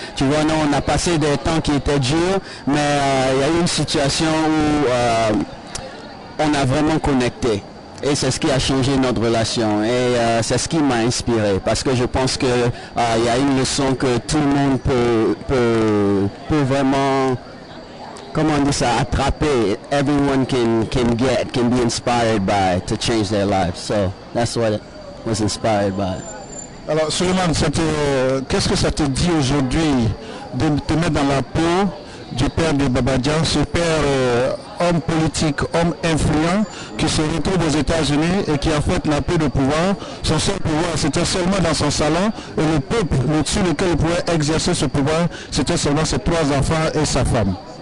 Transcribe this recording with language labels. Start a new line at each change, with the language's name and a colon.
French: Tu vois, non, on a passé des temps qui étaient durs, mais il y a eu une situation où on a vraiment connecté. Et c'est ce qui a changé notre relation. Et c'est ce qui m'a inspiré. Parce que je pense qu'il y a une leçon que tout le monde peut vraiment, comment on dit ça, attraper.
English: Everyone can be inspired by to change their lives. So that's what it was inspired by.
French: Alors, Suleiman, qu'est-ce que ça te dit aujourd'hui de te mettre dans la peau du père de Babadjan, ce père homme politique, homme influent, qui se retrouve aux États-Unis et qui a fait la paix de pouvoir. Son seul pouvoir, c'était seulement dans son salon, et le peuple sur lequel il pouvait exercer ce pouvoir, c'était seulement ses 3 enfants et sa femme.